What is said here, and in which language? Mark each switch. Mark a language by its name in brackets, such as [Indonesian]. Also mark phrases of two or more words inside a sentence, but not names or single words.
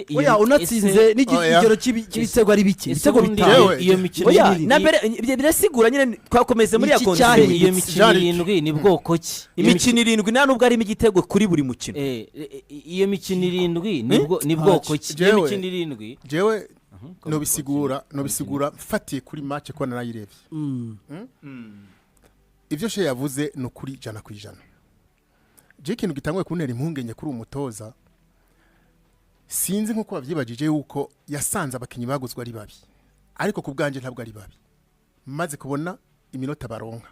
[Rundi] oya unatsinze n'igero cy'ibitego ari bike ibitego bitanu iyo mikino oya birasigura nyine twakomeze muri ya konti iyo mikino 7 ni bwoko ki imikino 7 nta nubwo arimo igitego kuri buri mukino iyo mikino 7 ni bwoko ki iyo mikino 7 jewe nobisigura mfatiye kuri match ko narayirebye ivyo she yavuze no kuri 100%. Je kintu gitangwe kuntera impungenge kuri umutoza sinzi nkuko bavyibagije yuko yasanze abakinyi baguzwa ari babi ariko ku bwanje ntabwo ari babi maze kubona iminota baronka